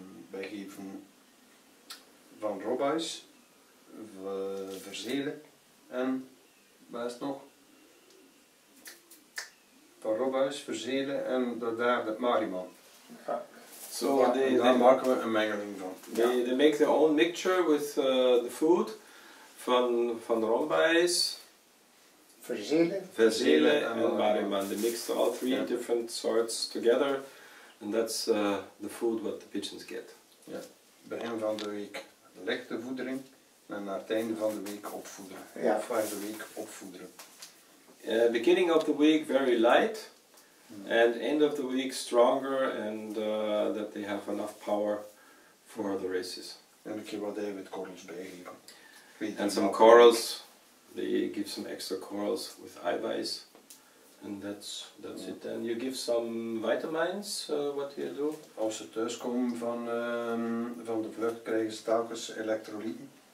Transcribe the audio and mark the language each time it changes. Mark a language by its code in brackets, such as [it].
[nl] Wij geven van robbuis, verzelen en wat is het nog? Van robbuis, verzelen en daar de mariman. [en] So [nl] Daar maken we een mengeling van. [en] They make their own mixture with the food van rombijs, verzelen and mariman. They mix all 3 different sorts together, and that's the food what the pigeons get. [nl] Ja. Begin van de week lichte voedering en na het einde van de week opvoederen. Ja. Of de week opvoederen. [en] Beginning of the week very light, and end of the week stronger, and that they have enough power for the races. [nl] En een keer wat eiwitkorrels bijgeven. [en] And some corals. They give some extra corals with eiweiß, and that's it. And you give some vitamins. What do you do? [nl] Als ze thuiskomen van de vlucht krijgen ze telkens elektrolyten.